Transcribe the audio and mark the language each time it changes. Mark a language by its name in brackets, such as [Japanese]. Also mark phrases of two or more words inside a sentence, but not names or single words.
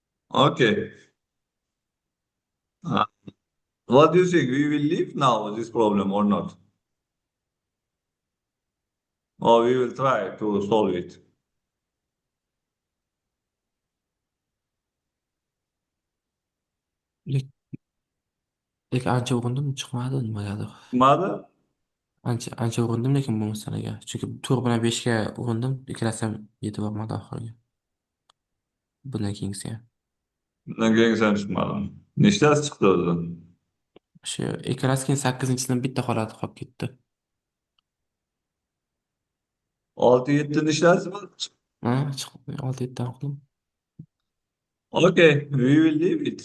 [English] Okay. Uh, what do you think? We will leave now this problem or not? Or we will try to solve it? [Uzbek] Lek ancha urindim, chiqmadi nimagadir. [English] Mother? [Uzbek] Ancha urindim lekin bu masalaga. Chunki 4 bilan 5 ga urindim, ikkalasi ham yetib bormadi oxiriga. Bundan keyingisi ham. Bundan keyin sen chiqmading. Nechtasi chiqdi o'zi? Shu ikkalasi keyin 8-sidan bitta holati qolib ketdi. 6-7 nechtasi bor? Ha, chiqdi. 6-7 dan qildim. [English] Okay, we will leave it.